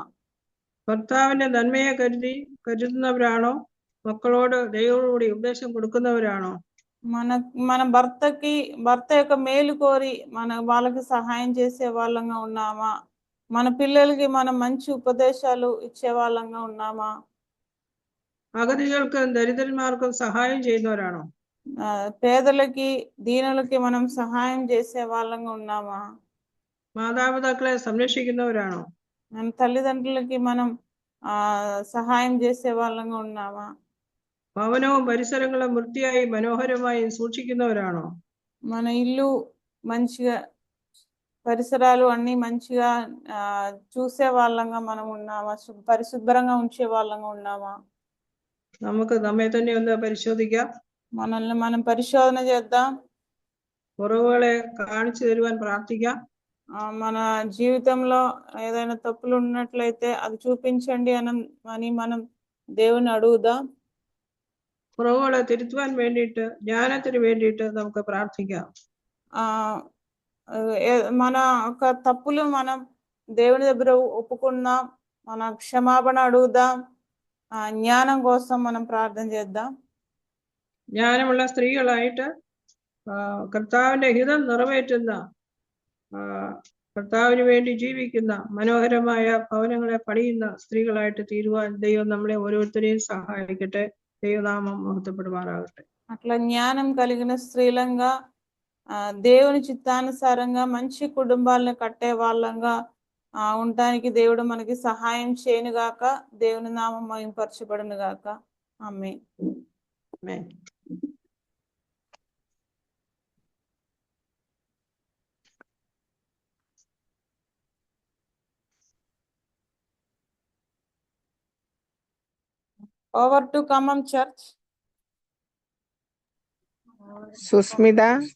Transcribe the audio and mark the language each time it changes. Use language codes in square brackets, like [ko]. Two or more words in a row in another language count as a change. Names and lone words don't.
[ml] ഭർത്താവിന്റെ നന്മയെ കരുതുന്നവരാണോ? മക്കളോട് ദൈവത്തോടുകൂടി ഉപദേശം കൊടുക്കുന്നവരാണോ? [te] మన భర్త యొక్క మేలు కోరి వాళ్ళకి సహాయం చేసే వాళ్ళంగా ఉన్నామా? మన పిల్లలకి మనం మంచి ఉపదేశాలు ఇచ్చే వాళ్ళంగా ఉన్నామా? [ml] അഗതികൾക്കും ദരിദ്രന്മാർക്കും സഹായം ചെയ്യുന്നവരാണോ? [te] పేదలకి దీనులకి మనం సహాయం చేసే వాళ్ళంగా ఉన్నామా? [ml] മാതാപിതാക്കളെ സംരക്ഷിക്കുന്നവരാണോ? [te] మన తల్లిదండ్రులకి మనం సహాయం చేసే వాళ్ళంగా ఉన్నామా? [ml] ഭവനവും പരിസരങ്ങളും വൃത്തിയായി മനോഹരമായി സൂക്ഷിക്കുന്നവരാണോ? [te] మన ఇల్లు మంచిగా పరిసరాలు అన్ని మంచిగా చూసే వాళ్ళంగా మనం ఉన్నామా? పరిశుభ్రంగా ఉంచే వాళ్ళంగా ఉన్నామా? [ml] നമുക്ക് നമ്മെ തന്നെ ഒന്ന് പരിശോധിക്കാം. [te] మనల్ని మనం పరిశోధన చేద్దాం. [ml] കുറവുകളെ കാണിച്ചു തരുവാൻ പ്രാർത്ഥിക്കാം. [te] మన జీవితంలో ఏదైనా తప్పులు ఉన్నట్లయితే అది చూపించండి అని మనం దేవుని అడుగుదాం. [ml] കുറവുകളെ തിരുത്തുവാൻ വേണ്ടിയിട്ട് ജ്ഞാനത്തിന് വേണ്ടിയിട്ട് നമുക്ക് പ്രാർത്ഥിക്കാം. [te] మన ఒక తప్పులు మనం దేవుని దగ్గర ఒప్పుకున్నాం, మన క్షమాపణ అడుగుదాం. జ్ఞానం కోసం మనం ప్రార్థన చేద్దాం. [ml] ജ്ഞാനമുള്ള സ്ത്രീകളായിട്ട് കർത്താവിന്റെ ഹിതം നിറവേറ്റുന്ന കർത്താവിന് വേണ്ടി ജീവിക്കുന്ന മനോഹരമായ ഭവനങ്ങളെ പണിയുന്ന സ്ത്രീകളായിട്ട് തീരുവാൻ ദൈവം നമ്മളെ ഓരോരുത്തരെയും സഹായിക്കട്ടെ. ദൈവനാമം മഹത്വപ്പെടുമാറാകട്ടെ. [te] అట్లా జ్ఞానం కలిగిన స్త్రీలంగా దేవుని చిత్తానుసారంగా మంచి కుటుంబాలను కట్టే వాళ్ళంగా ఉండటానికి దేవుడు మనకి సహాయం చేయను గాక. దేవుని నామం మహింపరచబడును గాక. ఆమేన్. ఆమేన్. [en] Over to Kamam Church. Susmita.